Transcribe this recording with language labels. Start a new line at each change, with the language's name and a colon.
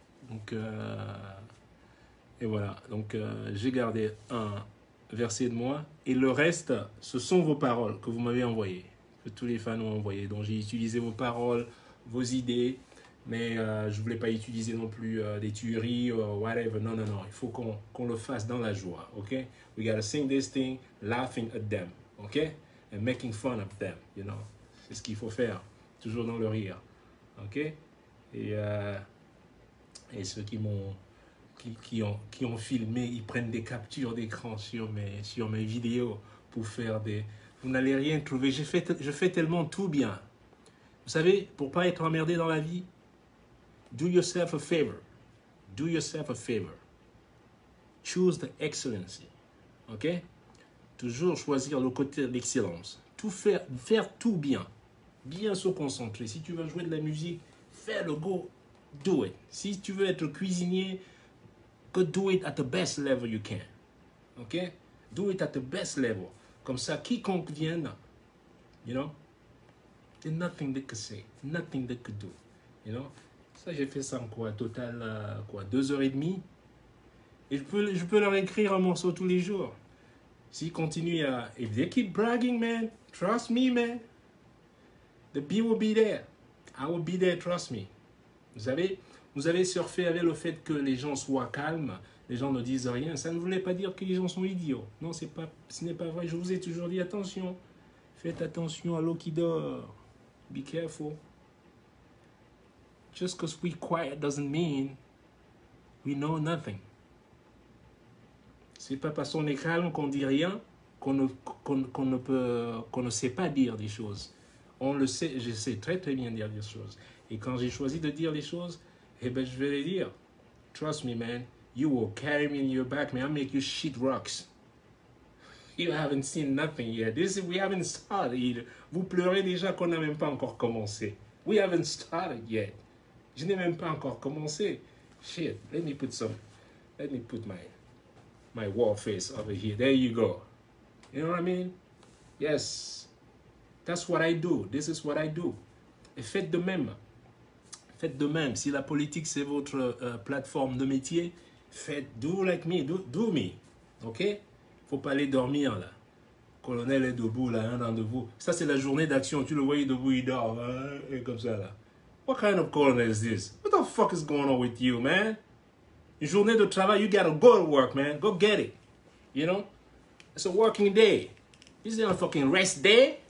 French: Donc, et voilà, donc j'ai gardé un verset de moi. Et le reste, ce sont vos paroles que vous m'avez envoyées, que tous les fans ont envoyées. Donc j'ai utilisé vos paroles, vos idées. Mais je ne voulais pas utiliser non plus des tueries ou whatever. Non, non, non. Il faut qu'on le fasse dans la joie. OK?
English: We gotta sing this thing, laughing at them. OK? And making fun of them. You know?
French: C'est ce qu'il faut faire. Toujours dans le rire.
English: OK?
French: Et ceux qui ont filmé, ils prennent des captures d'écran sur mes vidéos pour faire des... Vous n'allez rien trouver. Je fais tellement tout bien. Vous savez, pour ne pas être emmerdé dans la vie,
English: do yourself a favor. Do yourself a favor. Choose the excellency.
French: OK? Toujours choisir le côté de l'excellence. Tout faire tout bien. Bien se concentrer. Si tu veux jouer de la musique, fais-le,
English: go, do it.
French: Si tu veux être cuisinier,
English: go do it at the best level you can. OK? Do it at the best level.
French: Comme ça, quiconque vienne,
English: you know, there's nothing they could say, nothing they could do.
French: You know? Ça, j'ai fait ça en quoi? Total, 2h30. Et je peux leur écrire un morceau tous les jours. S'ils continuent à...
English: If they keep bragging, man, trust me, man. The beat will be there. I will be there, trust me.
French: Vous avez surfé avec le fait que les gens soient calmes, les gens ne disent rien. Ça ne voulait pas dire que les gens sont idiots. Non, ce n'est pas vrai. Je vous ai toujours dit, attention. Faites attention à l'eau qui dort.
English: Be careful. Just because we're quiet doesn't mean we know nothing.
French: C'est pas parce qu'on est calme qu'on dit rien qu'on ne sait pas dire des choses. On le sait, je sais très très bien dire des choses. Et quand j'ai choisi de dire les choses, eh ben je vais les dire.
English: Trust me, man. You will carry me in your back, man. I'll make you shit rocks. You haven't seen nothing yet. We haven't started.
French: Vous pleurez déjà qu'on n'a même pas encore commencé.
English: We haven't started yet.
French: Je n'ai même pas encore commencé.
English: Shit. Let me put my war face over here. There you go. You know what I mean? Yes. That's what I do. This is what I do.
French: Et faites de même. Faites de même. Si la politique, c'est votre plateforme de métier,
English: do like me. Do me.
French: OK? Faut pas aller dormir, là. Colonel est debout, là, un d'entre vous. Ça, c'est la journée d'action. Tu le voyais debout, il dort. Hein, et comme ça, là.
English: What kind of colonel is this? What the fuck is going on with you, man?
French: Une journée de travail,
English: you gotta go to work, man. Go get it. You know? It's a working day. This isn't a fucking rest day.